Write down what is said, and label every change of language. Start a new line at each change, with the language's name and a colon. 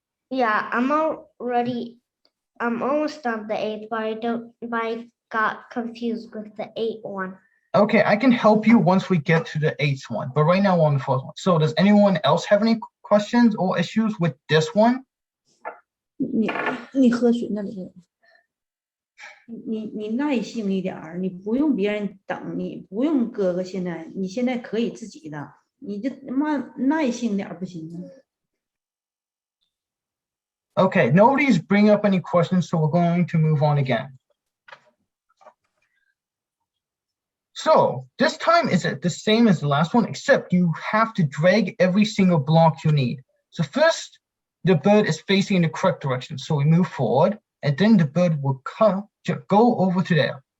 English: Yeah, I'm almost done the 8th, but I got confused with the 8th one. Okay, I can help you once we get to the 8th one, but right now we're on the 4th one. So does anyone else have any questions or issues with this one?
Chinese: 你喝水那里头，你耐性一点儿，你不用别人等，你不用哥哥现在，你现在可以自己的，你就耐性点儿不行吗？
English: Okay, nobody's bringing up any questions, so we're going to move on again. So this time is the same as the last one, except you have to drag every single block you need. So first, the bird is facing in the correct direction. So we move forward, and then the bird will go over to there.